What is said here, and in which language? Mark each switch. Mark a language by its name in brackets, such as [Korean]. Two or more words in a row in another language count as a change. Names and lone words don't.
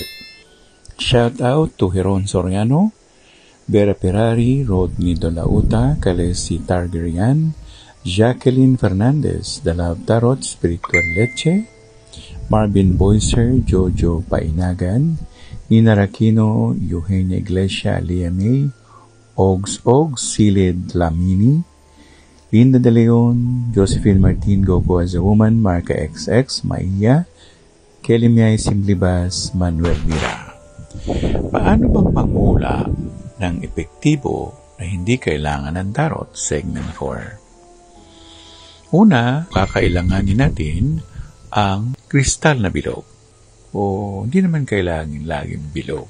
[English] Shout out to Heron Soriano, Vera Perari, Rodney Dolauta, Kalesi Targaryen, Jacqueline Fernandez, The Love Tarot, Spiritual Leche, Marvin Boyser, Jojo Painagan, Nina Rakino, Eugenia Iglesia, Alia May, Ogs, Silid Lamini, Linda De Leon, Josephine Martin, Gogo as a Woman, Marca XX, Maia, Kelly Miay Simlibas, Manuel Mira. [Filipino] Paano bang mangula ng epektibo na hindi kailangan ng tarot? Segment 4. Una, kakailanganin natin ang kristal na bilog. O hindi naman kailangan laging bilog.